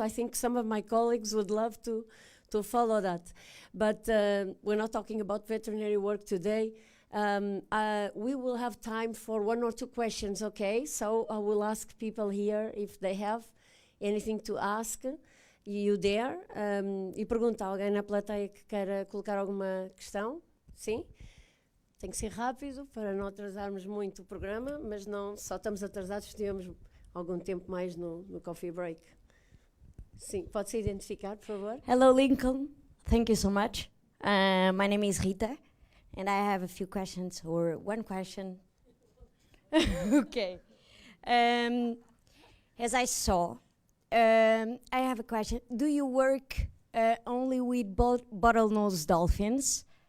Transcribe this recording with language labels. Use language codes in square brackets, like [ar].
[en] I think some of my colleagues would love to follow that. But we're not talking about veterinary work today. We will have time for 1 or 2 questions, okay? So I will ask people here if they have anything to ask. You there? [pt] E pergunta a alguém na plateia que queira colocar alguma questão? Sim? Tem que ser rápido para não atrasarmos muito o programa, mas não só estamos atrasados, tivemos algum tempo mais no coffee break. Sim, pode se identificar, por favor? [en] Hello, Lincoln. Thank you so much. My name is Rita, and I have a few questions, or 1 question. Okay. As I saw, I have a question. Do you work only with bottlenose dolphins?